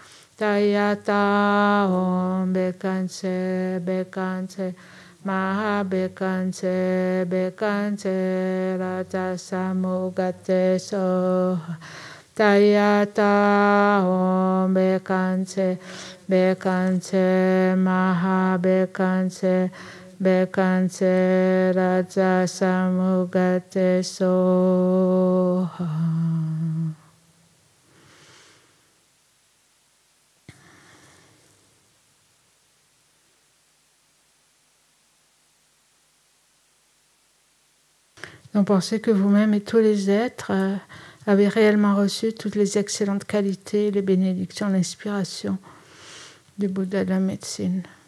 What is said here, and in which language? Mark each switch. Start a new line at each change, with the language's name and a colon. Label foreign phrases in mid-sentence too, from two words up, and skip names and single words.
Sanskrit: Tayata Om Bekante Bekante Maha Bekante Bekante Raja Samugate Soha Tayata Om Bekante Bekante Maha Bekante Bekante Raja Samugate Soha.
French: Donc pensez que vous-même et tous les êtres avez réellement reçu toutes les excellentes qualités, les bénédictions, l'inspiration du Bouddha de la médecine.